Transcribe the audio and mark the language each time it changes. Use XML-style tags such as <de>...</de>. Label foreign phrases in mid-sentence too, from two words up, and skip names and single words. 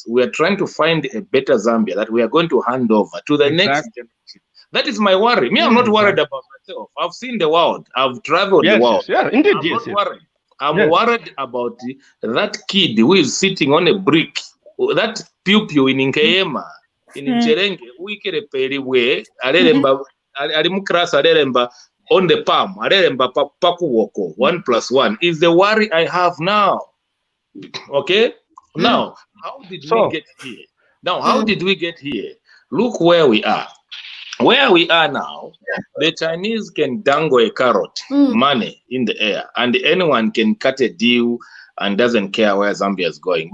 <en>We are trying to find a better Zambia that we are going to hand over to the next generation. That is my worry. Me, I'm not worried about myself. I've seen the world. I've traveled the world. Indeed, I'm not worried. I'm worried about that kid who is sitting on a brick, that pew in Nkeyema, in Ncherenge,</en> <bem>wikere periwe, arimukras areremba</bem> <en>on the palm,</en> <bem>areremba pakuwoko,</bem> <en>1 + 1 is the worry I have now. Okay, now how did we get here? Now, how did we get here? Look where we are. Where we are now, the Chinese can dangle a carrot, money in the air, and anyone can cut a deal and doesn't care where Zambia is going.</en>